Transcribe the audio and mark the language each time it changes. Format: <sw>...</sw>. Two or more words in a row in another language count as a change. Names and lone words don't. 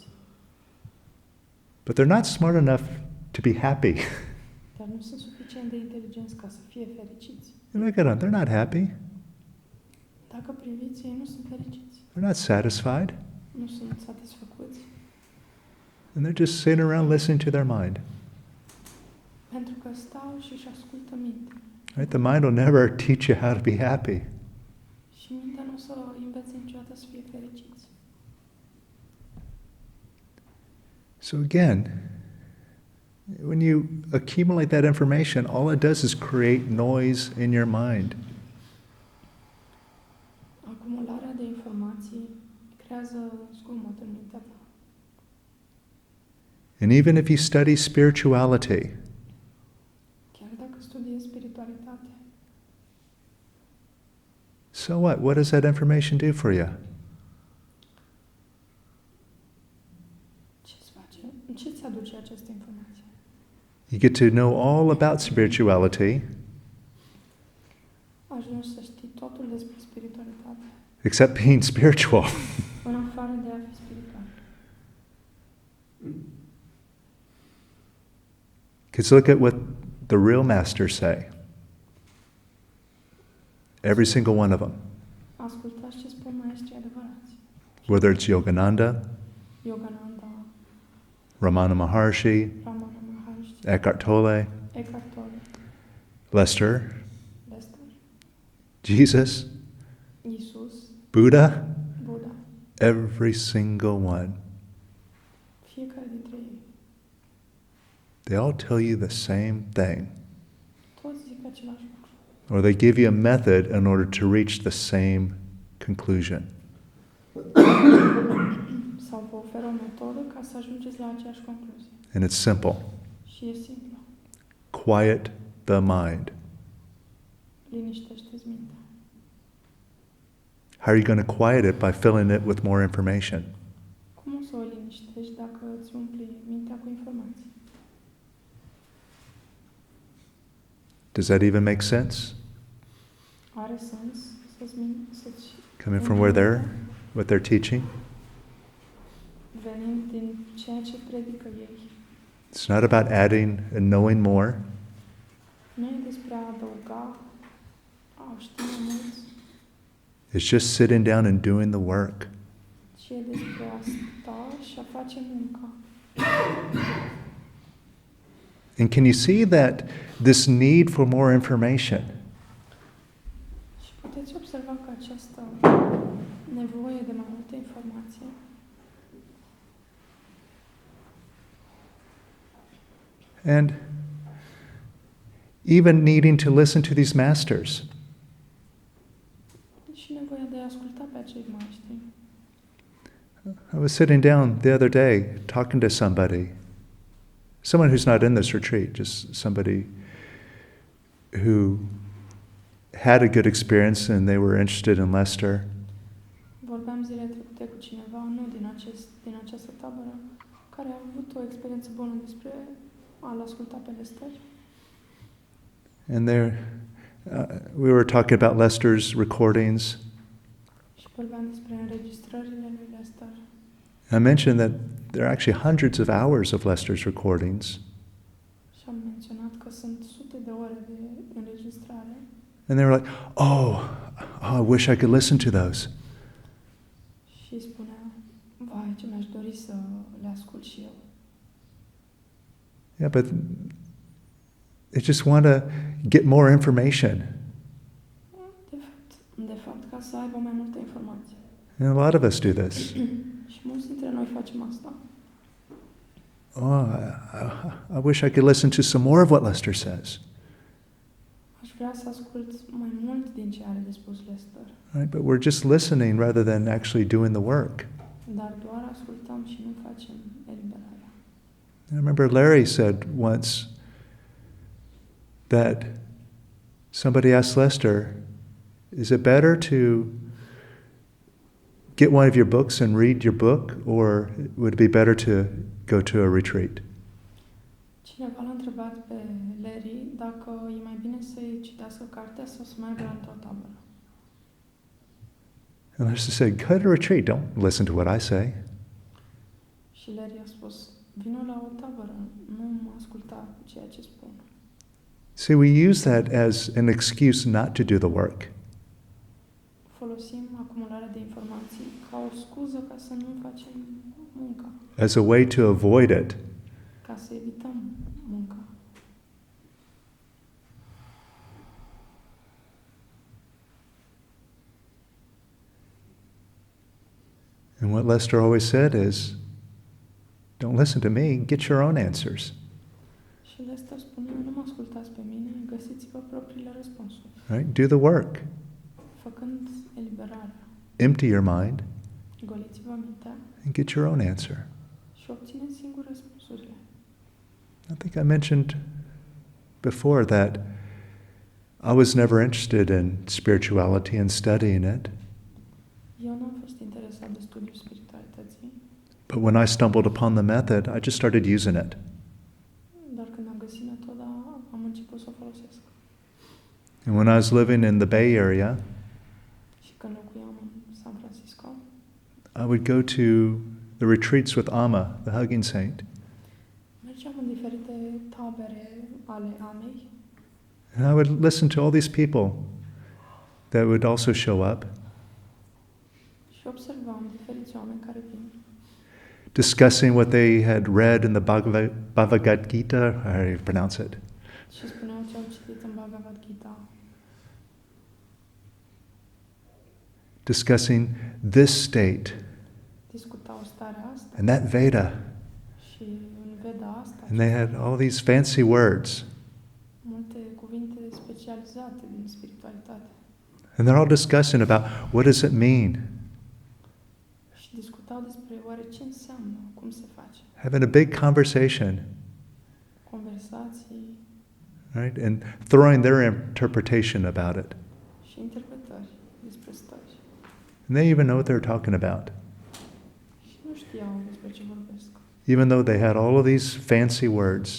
<en>but they're not smart enough to be happy.</en> <ro>dar nu sunt suficient de inteligenți ca să fie fericiți.</ro> <en>You look at them, they're not happy.</en> <ro>Dacă priviți, ei nu sunt fericiți.</ro> <en>They're not satisfied.</en> <ro>Nu sunt satisfăcuți.</ro> <en>And they're just sitting around listening to their mind.</en> <ro>Pentru că stau și își ascultă mintea.</ro> <en>Right? The mind will never teach you how to be happy.</en> <ro>Și mintea nu o să învețe niciodată să fie fericiți.</ro> <en>So again, when you accumulate that information, all it does is create noise in your mind.</en> <ro>Acumularea de informații creează zgomot în mintea ta.</ro> <en>And even if you study spirituality,</en> <ro>Chiar dacă studiezi spiritualitate,</ro> <en>so what? What does that information do for you?</en> <ro>ce-ți face? Ce ți aduce această informație?</ro> <en>You get to know all about spirituality,</en> <ro>Ajungi să știi totul despre spiritualitate,</ro> <en>except being spiritual.</en> <ro>în afară de a fi spiritual.</ro> <en>Because look at what the real masters say. Every single one of them.</en> <ro>Ascultați ce spun maestrii adevărați.</ro> <en>Whether it's Yogananda,</en> <ro>Yogananda,</ro> <en>Ramana Maharshi,</en> <ro>Ramana Maharshi,</ro> <en>Eckhart Tolle,</en> <ro>Eckhart Tolle,</ro> <en>Lester,</en> <ro>Lester,</ro> <en>Jesus,</en> <ro>Iisus,</ro> <en>Buddha,</en> <ro>Buddha.</ro> <en>every single one.</en> <ro>Fiecare dintre ei.</ro> <en>They all tell you the same thing.</en> <ro>Toți zic același lucru.</ro> <en>Or they give you a method in order to reach the same conclusion.</en> <ro>Sau vă oferă o metodă ca să ajungeți la aceeași concluzie.</ro> <en>And it's simple.</en> <ro>Și e simplu.</ro> <en>Quiet the mind.</en> <ro>Liniștește-ți mintea.</ro> <en>How are you going to quiet it? By filling it with more information.</en> <ro>Cum o să o liniștești dacă îți umpli mintea cu informații?</ro> <en>Does that even make sense?</en> <ro>Are sens să-ți</ro> <en>Coming from where they're, what they're teaching?</en> <ro>venind din ceea ce predică ei.</ro> <en>It's not about adding and knowing more.</en> <ro>Nu e despre a adăuga au ști mai mulți.</ro> <en>It's just sitting down and doing the work.</en> <ro>Și e despre a sta și a face munca.</ro> <en>And can you see that this need for more information</en> <ro>Și puteți observa că această nevoie de mai multă informație</ro> <en>and even needing to listen to these masters?</en> <ro>și nevoia de a asculta pe acei maestri.</ro> <en>I was sitting down the other day talking to someone who's not in this retreat, just somebody who had a good experience and they were interested in Lester.</en> <ro>Vorbeam zilele trecute cu cineva, nu din această tabără, care a avut o experiență bună despre a-l asculta pe Lester.</ro> <en>And we were talking about Lester's recordings.</en> <ro>Și vorbeam despre înregistrările lui Lester.</ro> <en>I mentioned that there are actually hundreds of hours of Lester's recordings.</en> <ro>Și am menționat că sunt sute de ore de înregistrare.</ro> <en>And they were like, I wish I could listen to those.</en> <ro>Și spunea, vai, ce mi-aș dori să le ascult și eu.</ro> <en>Yeah, but they just want to get more information.</en> <ro>De fapt, ca să aibă mai multă informație.</ro> <en>And a lot of us do this.</en> <ro>Și mulți dintre noi facem asta.</ro> <en>I wish I could listen to some more of what Lester says.</en> <ro>Aș vrea să ascult mai mult din ce are de spus Lester.</ro> <en>Right? But we're just listening rather than actually doing the work.</en> <ro>Dar doar ascultăm și nu facem eliberarea.</ro> <en>I remember Larry said once that somebody asked Lester, is it better to get one of your books and read your book, or would it be better to go to a retreat?</en> <ro>Cineva l-a întrebat pe Larry dacă e mai bine să-i citească cartea sau să meargă într-o tabără.</ro> <en>And Lester said, go to a retreat, don't listen to what I say.</en> <ro>Și Larry a spus, vino la o tabără, nu mă asculta ceea ce spun.</ro> <en>See, we use that as an excuse not to do the work.</en> <ro>Folosim acumularea de informații ca o scuză ca să nu facem munca,</ro> <en>As a way to avoid it.</en> <ro>ca să evităm munca.</ro> <en>And what Lester always said is, don't listen to me, get your own answers.</en> <ro>Și Lester spunea, nu mă ascultați pe mine, găsiți-vă propriile răspunsuri.</ro> <en>Right? Do the work.</en> <ro>Făcând eliberarea,</ro> <en>Empty your mind</en> <ro>goliți-vă mintea</ro> <en>and get your own answer.</en> <ro>și obțineți singur răspunsurile.</ro> <en>I think I mentioned before that I was never interested in spirituality and studying it.</en> <ro>Eu nu am fost interesat de studiul spiritualității,</ro> <en>But when I stumbled upon the method, I just started using it.</en> <ro>dar când am găsit metoda, am început să o folosesc.</ro> <en>And when I was living in the Bay Area,</en> <ro>Și când locuiam în San Francisco,</ro> <en>I would go to the retreats with Amma, the hugging saint.</en> <ro>mergeam în diferite tabere ale Amei</ro> <en>And I would listen to all these people that would also show up,</en> <ro>și observam diferiți oameni care vin,</ro> <en>discussing what they had read in the Bhagavad Gita, how do you pronounce it?</en> <ro>și spuneau ce au citit în Bhagavad Gita,</ro> <en>Discussing this state</en> <ro>discutau starea asta</ro> <en>and that Veda.</en> <ro>și în Veda asta,</ro> <en>And they had all these fancy words.</en> <ro>multe cuvinte specializate din spiritualitate.</ro> <en>And they're all discussing about what does it mean?</en> <ro>Și discutau despre oare ce înseamnă, cum se face,</ro> <en>Having a big conversation,</en> <ro>conversații</ro> <en>right? And throwing their interpretation about it.</en> <ro>și interpretări despre stări.</ro> <en>And they even know what they're talking about.</en> <ro>Și nu știau despre ce vorbesc,</ro> <en>Even though they had all of these fancy words</en>